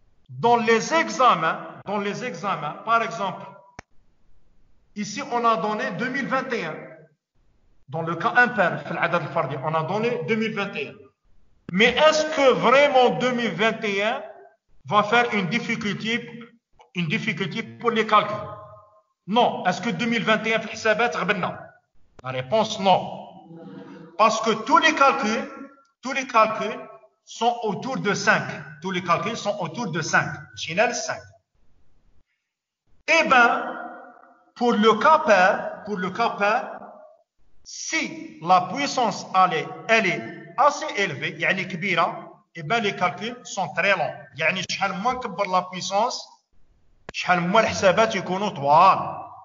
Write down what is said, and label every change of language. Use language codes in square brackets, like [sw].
[fr] Dans les examens, par exemple, ici on a donné 2021. Dans le cas impair, on a donné 2021. Mais est-ce que vraiment 2021 va faire une difficulté pour les calculs? Non. Est-ce que 2021 [ar] في الحسابات غبنا? [fr] La réponse non. Parce que tous les calculs sont autour de 5. Tous les calculs sont autour de 5. Chinel 5. Eh bien, pour le cas pair, si la puissance elle est assez élevée, [ar] يعني كبيرة, [fr] eh bien les calculs sont très longs. [ar] يعني شحال ما نكبر [fr] la puissance, [ar] شحال ما الحسابات يكونوا طوال.